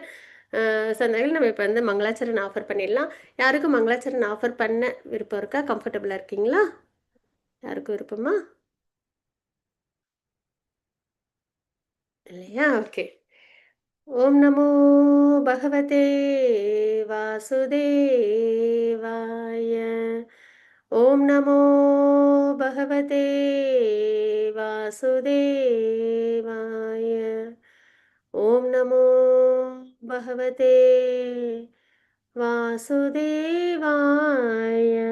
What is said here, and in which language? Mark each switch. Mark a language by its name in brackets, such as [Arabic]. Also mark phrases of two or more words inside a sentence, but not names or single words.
[Tamil] ஸோ அந்த வகையில் நம்ம இப்போ வந்து மங்களாச்சரண் ஆஃபர் பண்ணிடலாம். யாருக்கும் மங்களாச்சரண் ஆஃபர் பண்ண விருப்பம் இருக்கா? கம்ஃபர்டபுளாக இருக்கீங்களா? யாருக்கும் விருப்பமா இல்லையா? ஓகே. [Sanskrit] ॐ नमो भगवते वासुदेवाय. ॐ नमो भगवते वासुदेवाय. ॐ नमो भगवते वासुदेवाय.